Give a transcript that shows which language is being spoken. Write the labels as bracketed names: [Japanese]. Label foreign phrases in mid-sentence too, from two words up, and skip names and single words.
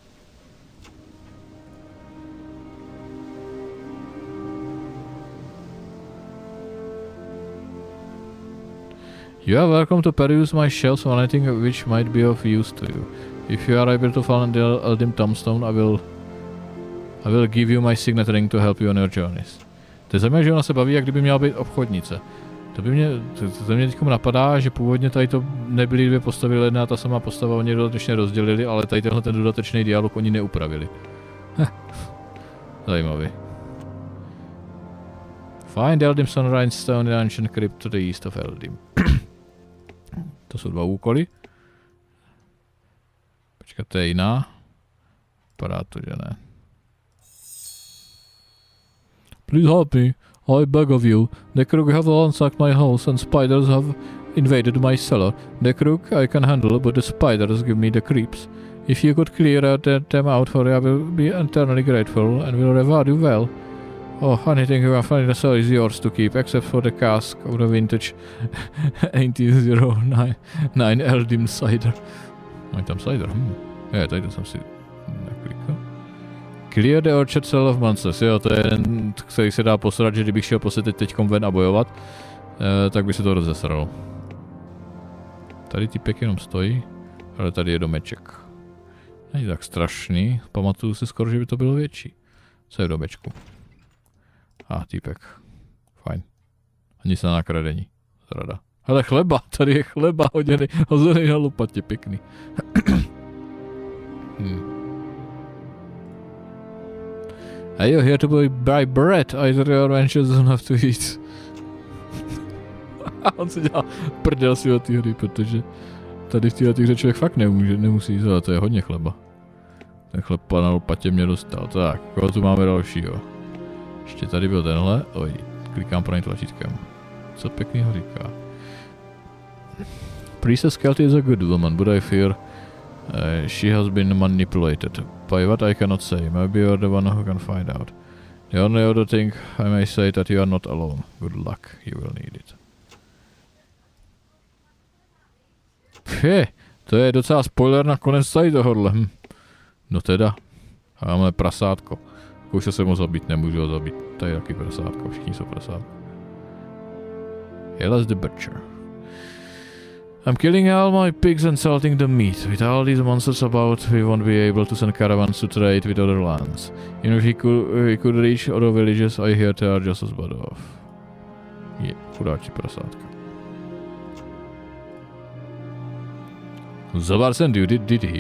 [English] You are welcome to peruse my shelves for anything which might be of use to you. If you are able to find the Eldim Tombstone, I will give you my signet ring to help you on your journeys. [Czech] To je zajímavé, že ona se baví, jak kdyby měla být obchodnice. To mě teď napadá, že původně tady to nebyly dvě postavy, jedna a ta samá postava, oni dodatečně rozdělili, ale tady tenhle ten dodatečný dialog oni neupravili. Zajímavý. [English] Find Eldim Sunrise Stone in Ancient Crypt to the east of Eldim. [Czech] To jsou dva úkoly. Počkat, to je jiná. Vypadá to, že ne. [English] Please help me, I beg of you. The Krug have ransacked my house and spiders have invaded my cellar. The Krug I can handle, but the spiders give me the creeps. If you could clear them out for me, I will be eternally grateful and will reward you well. Oh, anything you can find in the cell is yours to keep, except for the cask of the vintage 1809 Eldim cider. [Czech] Mají tam cider, Je, tady jsem si neklikal. [English] Clear the orchard cell of monsters, [Czech] jo, to je jeden, který se dá posrat, že kdybych šel prostě teďkom ven a bojovat, tak by se to rozesralo. Tady typek jenom stojí, ale tady je domeček. Není tak strašný, pamatuju si skoro, že by to bylo větší. Co je v domečku? Týpek. Fajn. Nic na nakradení. Zrada. Hele, chleba, tady je chleba hozený na lopatě, pěkný. [English] Are you here to buy bread? Either your adventures don't have to eat. [Czech] On se dělá prdel si od té hry, protože tady v této hře člověk fakt nemusí jíst, ale to je hodně chleba. Ten chleba na lopatě mě dostal. Tak, koho tu máme dalšího? Ještě tady byl tenhle. Oj, klikám pro něj tlačítkem. Co pěknýho říká. [English] Princess Kelty is a good woman, but I fear she has been manipulated. By what I cannot say. Maybe you're the one who can find out. The only other thing I may say that you are not alone. Good luck, you will need it. [Czech] To je docela spoiler na konec tady tohohle. No teda. Máme prasátko. Už se mu zabít, nemůžu ho zabít. Tady je taky prasátko, všichni jsou prasátko. [English] Here's the butcher. I'm killing all my pigs and salting the meat. With all these monsters about, we won't be able to send caravans to trade with other lands. Even if we could reach other villages, I hear they are just as bad off. [Czech] Chudáči prasátka. Zabarsen [English] did he?